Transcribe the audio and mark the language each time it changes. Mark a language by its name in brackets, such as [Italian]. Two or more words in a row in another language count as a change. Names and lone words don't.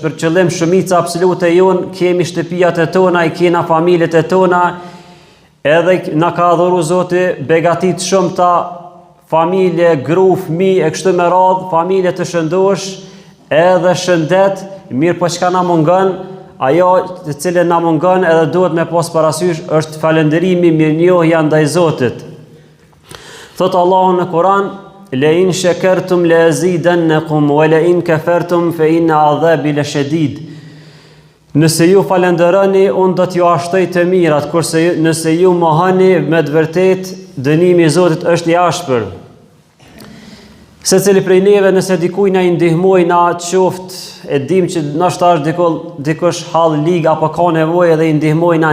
[Albanian] për qëllim shumica absolute jonë, kemi shtëpijat e tona, i kena familjet e tona, edhe na ka dhuru Zoti begatit shumëta, familje, gru, fëmijë e kështu me radhë, familje të shëndosh, edhe shëndet, mirë po çka na mungon, ajo të cilën na mungon edhe duhet me pas parasysh është falënderimi, mirënjohja ndaj Zotit. Thot Allahu në Kur'an: [Arabic] "لئن شكرتم لأزيدنكم ولئن كفرتم فإن عذابي لشديد." [Albanian] Nëse ju falenderoni, unë do t'ju ashtoj të mirat, kurse nëse ju mohoni, me të vërtet dënimi i Zotit është i ashpër. Secili prej neve nëse dikuj na i ndihmoj na qoftë, e dim që nështë është dikush hall lig apo ka nevojë dhe i ndihmoj na